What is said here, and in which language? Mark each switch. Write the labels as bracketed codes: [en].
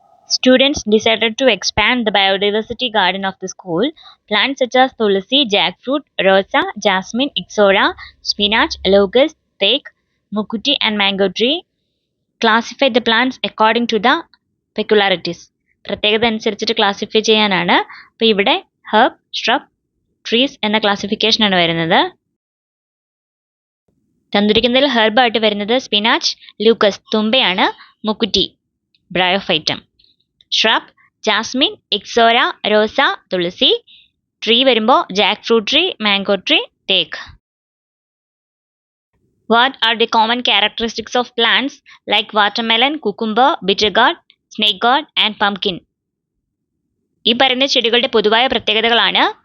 [en] Students decided to expand the biodiversity garden of the school. Plants such as tulsi, jackfruit, rosa, jasmine, ixora, spinach, locust, teak, mukuti, and mango tree. Classify the plants according to the peculiarities. [ml] പ്രത്യേകത അനുസരിച്ചിട്ട് classify ചെയ്യാനാണ്. അപ്പോൾ ഇവിടെ herb, shrub, trees എന്ന ക്ലാസിഫിക്കേഷനാണ് വരുന്നത്. തന്നിരിക്കുന്നതിൽ herb ആയിട്ട് വരുന്നത് spinach, Lucas തുമ്പയാണ്, മുക്കുറ്റി ബ്രയോഫൈറ്റം, shrub ജാസ്മിൻ, ഇക്സോര, റോസ, തുളസി. ട്രീ വരുമ്പോൾ Jack fruit tree, mango tree, തേക്ക്. [en] What are the common characteristics of plants like watermelon, cucumber, bitter gourd, snake gourd and pumpkin? [ml] ഈ പറയുന്ന ചെടികളുടെ പൊതുവായ പ്രത്യേകതകളാണ്.